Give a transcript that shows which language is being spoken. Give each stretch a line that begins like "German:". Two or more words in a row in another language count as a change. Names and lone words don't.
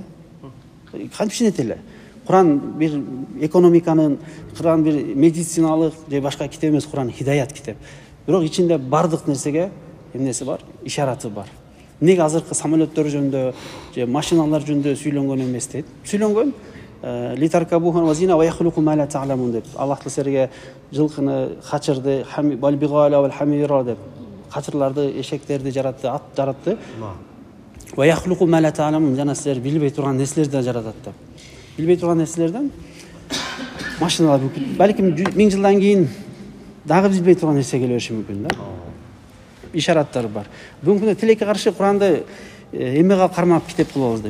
Kyrgyz: Кантип ишенет эле? Куран бир экономиканын, Куран бир медициналык же башка китеп эмес, Куран хидаят китеп. Бирок ичинде бардык нерсеге эмнеси бар? Ишараты бар. Неге азыркы самолеттер жөнүндө же машиналар жөнүндө сүйлөнгөн эмес дейт? Сүйлөнгөн
Arabic: لتركبوها وزينة ويخلق ما لا تعلمون
Kyrgyz: деп. Аллах силерге жылкыны, хачырды,
Arabic: والبغال والحمير
Kyrgyz: деп. Качырларды, эшектерди жаратты, ат жаратты.
Arabic: ويخلق ما لا تعلمون,
Kyrgyz: жана силер билбей турган нерселерди да жаратат деп. Билбей турган нерселерден машиналар балким 1000 жылдан кийин дагы билбей турган нерсе келе бериши мүмкүн да. Ишараттар бар. Бүгүнкү күндө тилекке каршы Куранды эмеге кармап китеп кылып алышты.